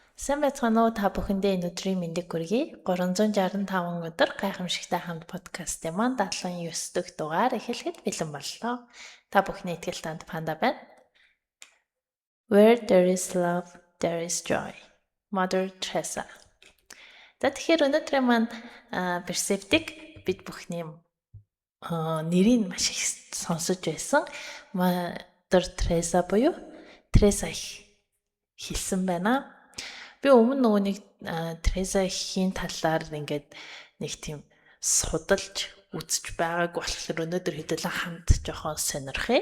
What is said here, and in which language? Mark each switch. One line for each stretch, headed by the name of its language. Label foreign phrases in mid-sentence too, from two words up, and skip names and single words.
Mongolian: Сайн байцгаана уу та бүхэндээ энэ өдрийн мэндийг хүргэе. 365 өдөр гайхамшигтай хамт подкастын маань 79 дэх дугаар эхлэхэд бэлэн боллоо. Та бүхний итгэл танд Панда байна.
English: Where there is love, there is joy. Mother Teresa.
Mongolian: Тэгэхээр өнөөдрийн маань персептик бид бүхний нэрийг маш их сонсож байсан. Mother Teresa буюу Тереса их хэлсэн байна. Би өмнө нөгөө нэг Тереса ихийн талаар ингээд нэг тийм судалж үзэж байгааг болохоор өнөөдөр хэдүүлэн хамт жоохон сонирхъя.